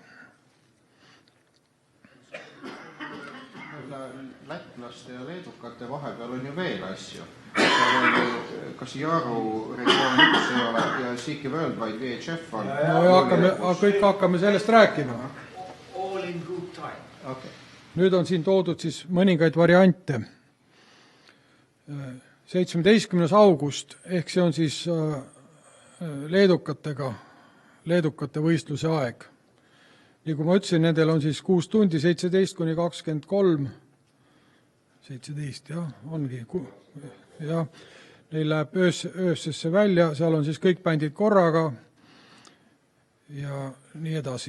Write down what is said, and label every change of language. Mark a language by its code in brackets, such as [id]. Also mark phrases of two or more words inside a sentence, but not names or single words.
[et] Lätlaste ja leedukate vahepeal on ju veel asju. Kas Jaru regioon 1 ei ole ja Siki Worldwide VHF on? No ja kõik hakkame sellest rääkima. [en] All in good time. Okay. [et] Nüüd on siin toodud siis mõningaid variante. 17. august, ehk see on siis leedukate võistluse aeg. Nii kui ma ütlesin, nendel on siis 6 tundi, 17 kuni 23, 17, jah, ongi, jah, neil läheb öösesse välja, seal on siis kõik bändid korraga ja nii edasi.